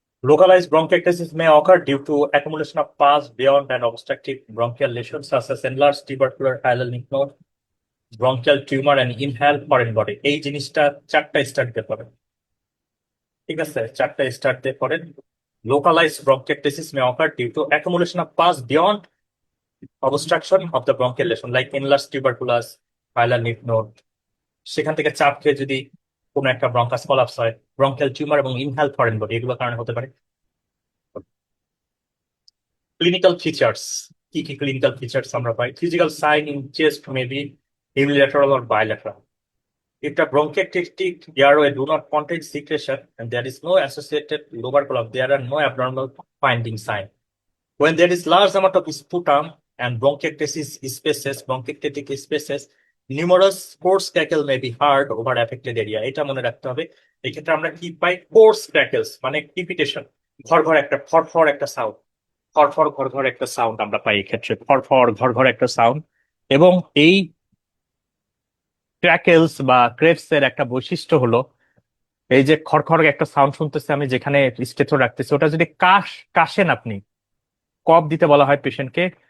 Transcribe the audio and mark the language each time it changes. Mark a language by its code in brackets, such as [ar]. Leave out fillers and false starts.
[en] Localized bronchiectasis may occur due to accumulation of pus beyond and obstructive bronchial lesions such as enlarged tubercular hilal lymph node, bronchial tumor, and inhaled foreign body. [bn] এই জিনিসটা চারটা star দিতে পারেন। ঠিক আছে, চারটা star দিয়ে পড়েন। [en] Localized bronchiectasis may occur due to accumulation of pus beyond obstruction of the bronchial lesion like enlarged tuberculous hilal lymph node। [bn] সেখান থেকে চাপ খেয়ে যদি কোনো একটা ব্রঙ্কাস কলাপস হয়, ব্রঙ্কিয়াল টিউমার এবং ইনহেল ফরেন বডি, এগুলো কারণে হতে পারে। ক্লিনিক্যাল ফিচার্স, কি কি ক্লিনিক্যাল ফিচার্স আমরা পাই? [en] Physical sign in chest may be unilateral or bilateral. If the bronchiectatic airway do not contain secretion and there is no associated lobar column, there are no abnormal finding sign. When there is large amount of sputum and bronchiectasis spaces, bronchiectatic spaces, numerous coarse crackle may be heard over affected area. [bn] এটা মনে রাখতে হবে। এক্ষেত্রে আমরা কি পাই? Course ক্র্যাকেলস মানে crepitation, ঘর ঘর একটা ফরফর একটা সাউন্ড, ফরফর ঘর ঘর একটা সাউন্ড আমরা পাই এক্ষেত্রে, ফরফর ঘর ঘর একটা সাউন্ড। এবং এই ক্র্যাকেলস বা ক্রেভস এর একটা বৈশিষ্ট্য হলো এই যে খড়খড় একটা সাউন্ড শুনতেছি আমি যেখানে স্টেথো রাখতেছি, ওটা যদি কাশেন আপনি, কফ দিতে বলা হয় পেশেন্টকে।